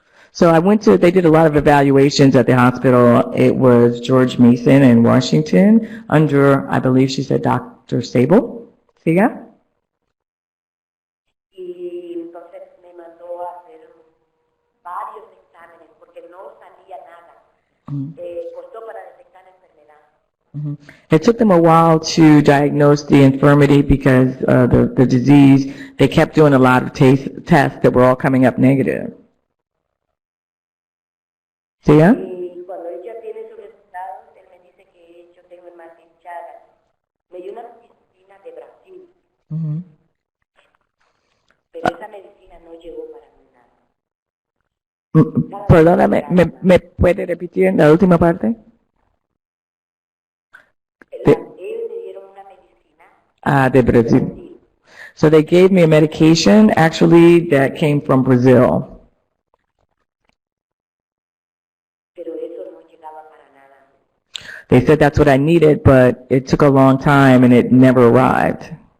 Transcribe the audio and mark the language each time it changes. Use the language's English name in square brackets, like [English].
[English] So I went to, they did a lot of evaluations at the hospital. It was George Mason in Washington under, I believe she said, Dr. [Spanish] Sable. ¿Siga? Y entonces me mandó a hacer varios exámenes porque no salía nada. Costó para detectar la enfermedad. [English] It took them a while to diagnose the infirmity because the disease, they kept doing a lot of tests that were all coming up negative. [Spanish] ¿Siga? Y cuando ella tiene sus resultados, él me dice que yo tengo el mal de Chagas. Me dio una medicina de Brasil, pero esa medicina no llegó para nada. Perdóname, ¿me puede repetir la última parte? Ellos me dieron una medicina De Brazil. [English] So they gave me a medication actually that came from Brazil. [Spanish] pero eso no llegaba para nada. [English] They said that's what I needed, but it took a long time and it never arrived.